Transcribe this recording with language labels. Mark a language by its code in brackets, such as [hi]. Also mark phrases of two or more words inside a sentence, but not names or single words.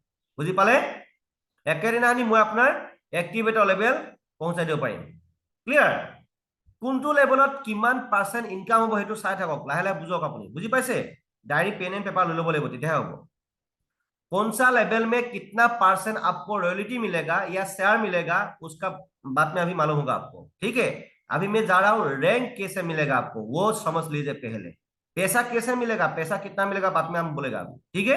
[as] বুজি পালে? একেদিনাই মই আপোনাৰ [en] activator level [as] পहुंचाই দিব পাৰিম। ক্লিয়াৰ? কোনটো লেভেলত কিমান [en] percent income [as] হ'ব সেইটো চাই থাকক, লাহে লাহে বুজক আপুনি। বুজি পাইছে? [en] diary pen and paper [as] লৈ ল'ব লাগিব, তেতিয়াহে হ'ব। [hi] कौन सा लेवल में कितना परसेंट आपको रॉयल्टी मिलेगा या शेयर मिलेगा, उसका बात में अभी मालूम होगा आपको, ठीक है। अभी मैं जा रहा हूं रैंक कैसे मिलेगा आपको, वो समझ लीजिए पहले। पैसा कैसे मिलेगा, पैसा कितना मिलेगा बाद में हम बोलेगा अभी, ठीक है।